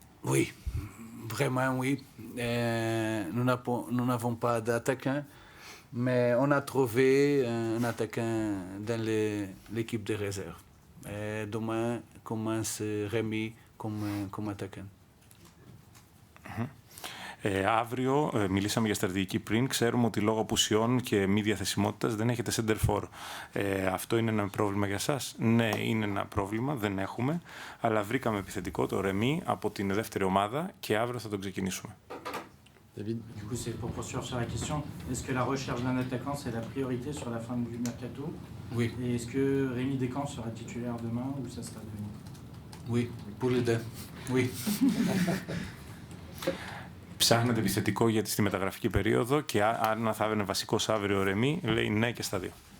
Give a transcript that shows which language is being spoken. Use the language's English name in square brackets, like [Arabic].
[French] Oui, vraiment oui. Nous n'avons pas d'attaquant, mais on a trouvé un attaquant dans l'équipe de réserve. Demain commence Rémi comme attaquant. [Greek] Αύριο, μιλήσαμε για στρατηγική πριν, ξέρουμε ότι λόγω απουσιών και μη διαθεσιμότητας δεν έχετε center for. Αυτό είναι ένα πρόβλημα για σας? Ναι, είναι ένα πρόβλημα, δεν έχουμε, αλλά βρήκαμε επιθετικό, το Ρεμί, από την δεύτερη ομάδα και αύριο θα τον ξεκινήσουμε. [French] David, du coup, c'est pour poursuivre sur la question. Est-ce que la recherche d'un attaquant, c'est la priorité sur la fin du mercato? Oui. Et est-ce que Rémi Descamps sera titulaire demain ou ça sera demain? Oui, pour les deux. Oui. [Greek] Ψάχνετε επιθετικό για στη μεταγραφική περίοδο και αν θα είναι βασικός αύριο ο Ρεμί, λέει ναι και στα δύο.